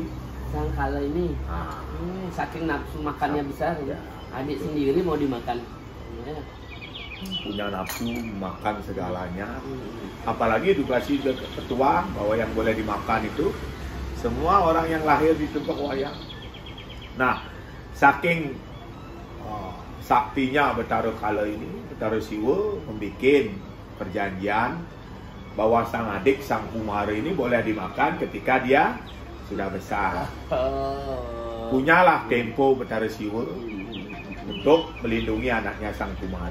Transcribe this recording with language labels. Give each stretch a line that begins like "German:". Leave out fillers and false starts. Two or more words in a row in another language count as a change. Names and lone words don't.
Indonesian: Sangkala ini. Nah, Saking nafsu makannya besar ya. Adik sendiri mau dimakan. Ya. Punya nafsu makan segalanya. Apalagi edukasi ketua bahwa yang boleh dimakan itu semua orang yang lahir di tumpak wayang. Nah, saking saktinya Betara Kala ini, Betara Siwo membuat perjanjian bahwa sang adik, Sang Kumara ini boleh dimakan ketika dia sudah besar. Punyalah tempo Betara Siwo untuk melindungi anaknya Sang Kumara.